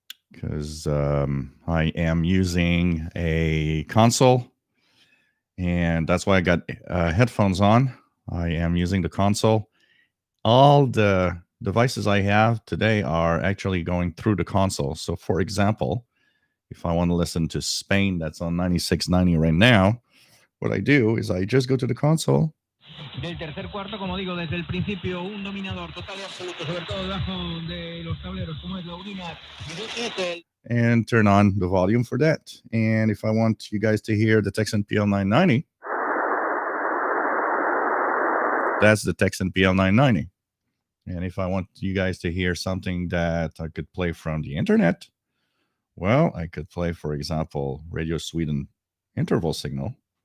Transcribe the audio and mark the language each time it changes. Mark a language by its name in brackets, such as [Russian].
[English] Because I am using a console, and that's why I got headphones on. I am using the console. All the devices I have today are actually going through the console. So, for example, if I want to listen to Spain, that's on 9690 right now, what I do is I just go to the console [Spanish] Del tercer cuarto, como digo, desde el principio, un dominador total y absoluto, sobre todo debajo de los tableros, como es la Urinar. [English] and turn on the volume for that. And if I want you guys to hear the Texan PL990, that's the Texan PL990. And if I want you guys to hear something that I could play from the internet, well, I could play, for example, Radio Sweden interval signal.